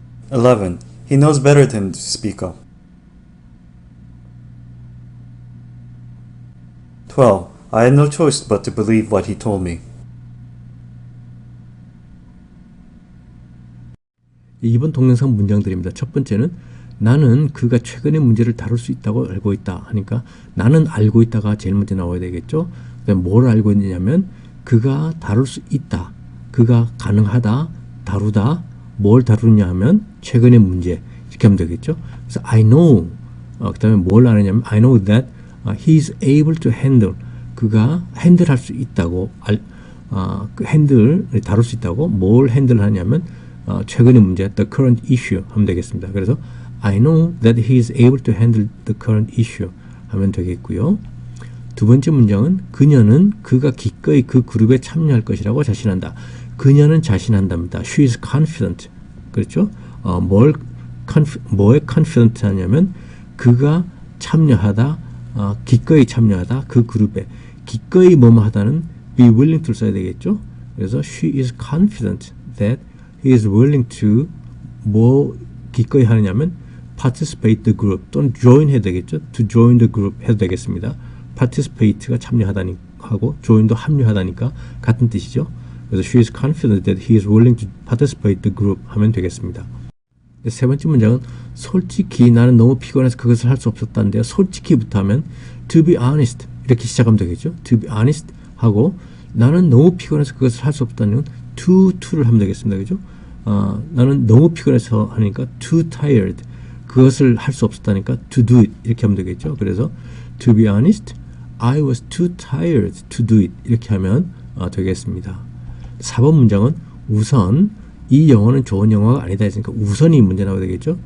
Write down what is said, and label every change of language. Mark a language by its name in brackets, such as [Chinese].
[English] 11. He knows better than to speak up. 12. I had no choice but to believe what he told me. [Korean] 이번 동영상 문장들입니다. 첫 번째는 나는 그가 최근의 문제를 다룰 수 있다고 알고 있다 하니까 나는 알고 있다가 제일 먼저 나와야 되겠죠. 그다음에 뭘 알고 있느냐면 그가 다룰 수 있다, 그가 가능하다, 다루다, 뭘 다루냐 하면 최근의 문제 이렇게 하면 되겠죠. 그래서 [English] I know [Korean] 그 다음에 뭘 아느냐면 [English] I know that he is able to handle, [Korean] 그가 핸들할 수 있다고 그 핸들 다룰 수 있다고 뭘 핸들하냐면 최근의 문제 [English] the current issue [Korean] 하면 되겠습니다. 그래서 [English] I know that he is able to handle the current issue [Korean] 하면 되겠고요. 두 번째 문장은 그녀는 그가 기꺼이 그 그룹에 참여할 것이라고 자신한다. 그녀는 자신한답니다. [English] She is confident. [Korean] 그렇죠? 뭐에 confident 하냐면 그가 참여하다, 기꺼이 참여하다, 그 그룹에 기꺼이 뭐뭐 하다는 [English] be willing to [Korean] 써야 되겠죠? 그래서 [English] she is confident that he is willing to [Korean] 뭐 기꺼이 하느냐면 [English] participate the group [Korean] 또는 [English] join [Korean] 해도 되겠죠? [English] to join the group [Korean] 해도 되겠습니다. participate가 참여하다니 하고 join도 합류하다니까 같은 뜻이죠. 그래서 [English] she is confident that he is willing to participate the group [Korean] 하면 되겠습니다. 세 번째 문장은 솔직히 나는 너무 피곤해서 그것을 할 수 없었다는데요. 솔직히부터 하면 [English] to be honest [Korean] 이렇게 시작하면 되겠죠. [English] to be honest [Korean] 하고 나는 너무 피곤해서 그것을 할 수 없다는 to를 하면 되겠습니다. 그죠? 나는 너무 피곤해서 하니까 [English] too tired [Korean] 그것을 할 수 없었다니까 [English] to do it [Korean] 이렇게 하면 되겠죠. 그래서 [English] to be honest, I was too tired to do it [Korean] 이렇게 하면 되겠습니다. 4번 문장은 우선 이 영어는 좋은 영어가 아니다 했으니까 우선이 문제 나와야 되겠죠.